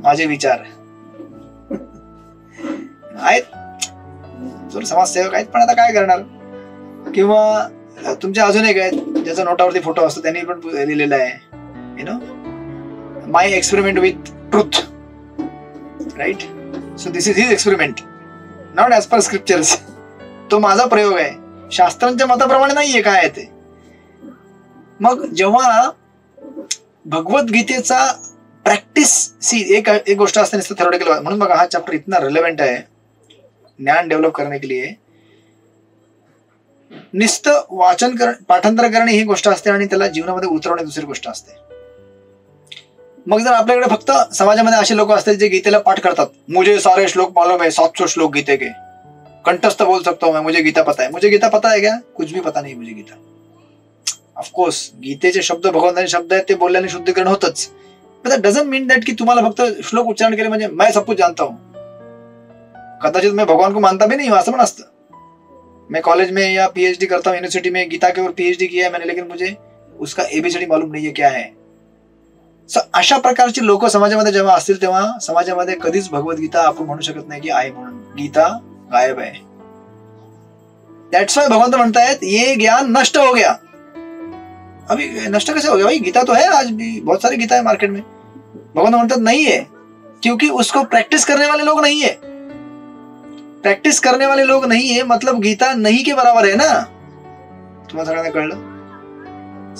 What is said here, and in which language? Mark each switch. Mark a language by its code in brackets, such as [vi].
[mr] माझे विचार आहेत, समाजसेवक आहेत, पण आता काय करणार. किंवा तुमच्या अजून एक आहेत ज्याचा नोटावरती फोटो असतो, त्यांनी पण लिहिलेला आहे माय experiment with truth. Right. [en] So this is his experiment, not as per scriptures. [mr] तो माझा प्रयोग आहे, शास्त्रांच्या मताप्रमाणे नाहीये काय आहे ते. मग जेव्हा भगवद्गीतेचा प्रॅक्टिस एक गोष्ट असते नुसतं थेरोटिकल, म्हणून बघा हा चॅप्टर इतना रिलेव्हेंट आहे [hi] ज्ञान डेव्हलप करने के लिए. [mr] नुसतं वाचन पाठांतर करणे ही गोष्ट असते आणि त्याला जीवनामध्ये उतरवणे दुसरी गोष्ट असते. मग जर आपल्याकडे फक्त समाजामध्ये असे लोक असतील जे गीतेला पाठ करतात, [hi] मुझे सारे श्लोक मालूम है, 700 श्लोक गीते के, कंठस्थ बोल सकता हूं मैं, मुझे गीता पता है. मुझे गीता पता है क्या? कुछ भी पता नहीं मुझे गीता. [mr] ऑफकोर्स गीतेचे शब्द भगवंताचे शब्द आहेत, ते बोलल्याने शुद्धीकरण होतच. [en] but that doesn't mean that [mr] की तुम्हाला फक्त श्लोक उच्चारण केले म्हणजे [hi] मैं सब कुछ जानता हूं. [mr] कदाचित [hi] मैं भगवान को मानता भी नहीं हूं, [mr] असं पण असतं. [hi] मैं कॉलेज में या पीएचडी करता हूं यूनिवर्सिटी में, गीता के ऊपर पीएचडी किया है मैंने, लेकिन मुझे उसका एबीसीडी मालूम नहीं है क्या है. [mr] अशा प्रकारची लोक समाजामध्ये जेव्हा असतील तेव्हा समाजामध्ये कधीच भगवद्गीता आपण म्हणू शकत नाही की आहे म्हणून. गीता गायब आहे. [en] that's why [mr] भगवंत म्हणतायत [hi] ये ज्ञान नष्ट हो गया. अभी नष्ट कैसे हो गया भाई? गीता तो है, आज भी बहुत सारी गीता है मार्केट में। भगवान [mr] म्हणतात [hi] नहीं है, क्योंकि उसको प्रैक्टिस करने वाले लोग नहीं है। प्रैक्टिस करने वाले लोग नहीं है मतलब गीता नहीं के बराबर है ना। [mr] तुम्हाला सगळ्यांना कळलं?